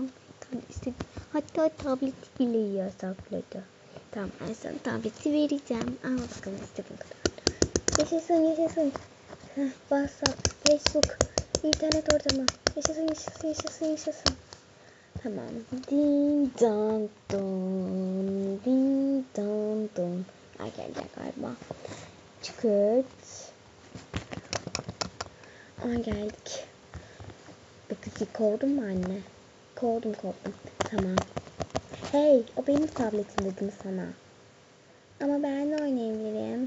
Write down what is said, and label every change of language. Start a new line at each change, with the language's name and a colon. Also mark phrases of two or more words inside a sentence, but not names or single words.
Turkish: Hatta tableti bile yasakladı. Tamam, ben sana tableti vereceğim. Al bakalım, istediğin kadar. Yaşasın. WhatsApp, Facebook, internet ortamı. Yaşasın. Tamam. Ding dong dong. Ay, gelecek galiba. Çıkırt. Ay, geldik. Bakıcı kovdun mu anne? Kovdum. Tamam. Hey, o benim tabletim dedim sana. Ama ben de oynayabilirim.